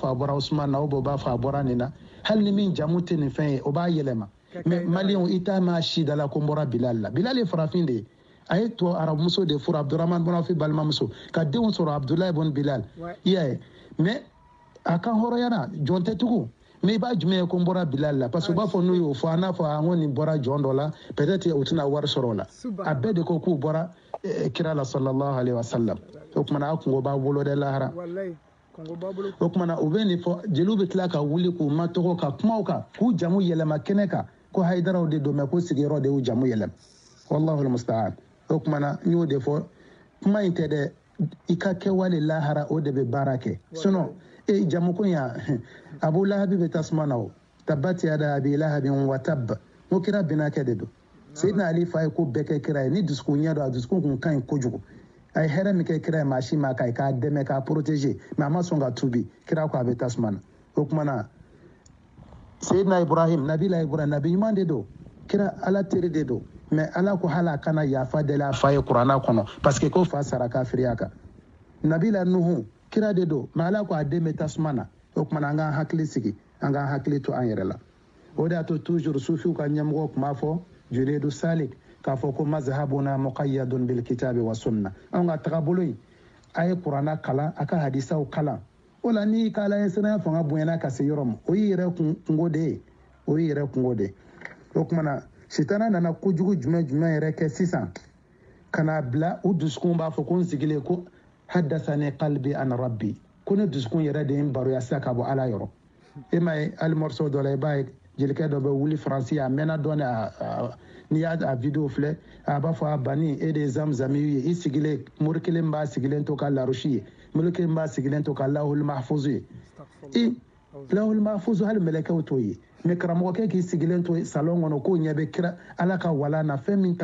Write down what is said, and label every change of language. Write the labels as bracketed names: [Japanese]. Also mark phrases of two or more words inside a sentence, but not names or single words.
[Bambara] fɔ a bɔra Usman na o b'a fɔ a bɔra nin na hali ni min jamu tɛ nin fɛn ye o b'a yɛlɛma mais Maliyɛnw i t'a mɛn a si da la ko n bɔra Bilal la Bilal ye farafin de ye a ye to arabumuso de furu Abdurrahman bin Auf balimamuso ka denw sɔrɔ Abdulahi bin Bilal i y'a ye mais a ka hɔrɔnyara jɔn tɛ tugun mais i b'a jumɛn ye ko n bɔra Bilal la [French] parce que [Bambara] u b'a fɔ n'u y'o fɔ a n'a fɔ an ko nin bɔra jɔn dɔ la peut-être u tɛna wari sɔrɔ o la a bɛɛ de ko k'u bɔra kira la [Arabic] صلى الله عليه وسلم [Bambara] o kumana a kungo b'a bolo dɛ lahara o kumana u bɛ nin fɔ jeliw bɛ tila ka wuli k'u ma tɔgɔ ka kumaw kan k'u jamu yɛlɛma kɛnɛ kan ko Haidaraw de don mais ko sigiyɔrɔ de y'u jamu yɛlɛma [Arabic] والله المستعان [Bambara] o kumana n y'o de fɔ kuma in tɛ dɛ i ka kɛwale lahara o de bɛ baara kɛ sinon jamukun ya Abu Lahabi bɛ tasuma na o [Arabic] تبت يدا أبي لهب وتب [Bambara] n ko kira bɛnakɛ de don Seydina Ali fa ye ko bɛɛ kɛ kira ye ni dusukun ɲɛ don a dusukun kun ka ɲi kojugu a ye hɛrɛ min kɛ kira ye maa si ma k'a dɛmɛ k'a protéger mais a ma sɔn ka tubi kira ko a bɛ tasuma na o kumana Seydina Ibrahim Nabila Ibrahim nabi ɲuman de don kira Ala teri de don mais ala ko hala kana yafa deli a fa ye kuranna kɔnɔ [French] parce que [Bambara] ko fa sara kafiriya kan Nabila Nuhu kira de don mais ala ko a den bɛ tasuma na o kumana an k'an hakili sigi an k'an hakili to an yɛrɛ la o de y'a to toujours sufiw ka ɲɛmɔgɔ tun b'a fɔ Junaidu Salik k'a fɔ ko [Arabic] مذهبنا مقيد بالكتاب والسنة [Bambara] an ka tagabolo in a ye kuranna kalan a ka hadisaw kalan o la ni ka Ala ɲɛsiranya fanga bonyana ka se yɔrɔ ma o y'i yɛrɛ kungo de ye o y'i yɛrɛ kungo de ye o kumana sitana nana kojugu jumɛn yɛrɛ kɛ sisan ka n'a bila u dusukun b'a fɔ ko n sigilen ko [Arabic] حدثني قلبي عن ربي [Bambara] ko ne dusukun yɛrɛ de ye n baroya sisan ka bɔ Ala yɔrɔ e ma ye hali morceau dɔ la i b'a ye jelikɛ dɔ bɛ wuli faransi a mɛnna dɔɔni n'i y'a video filɛ a b'a fɔ a bani e de ye zamzami ye i sigilen mori kelen b'a sigilen to ka larusi ye mori kelen b'a sigilen to ka [Arabic] اللوح المحفوظ [Bambara] ye [Arabic] اللوح المحفوظ [Bambara] hali mɛlɛkɛw t'o ye mais karamɔgɔkɛ k'i sigilen to salon kɔnɔ k'o ɲɛ bɛ kira Ala ka wala na fɛn min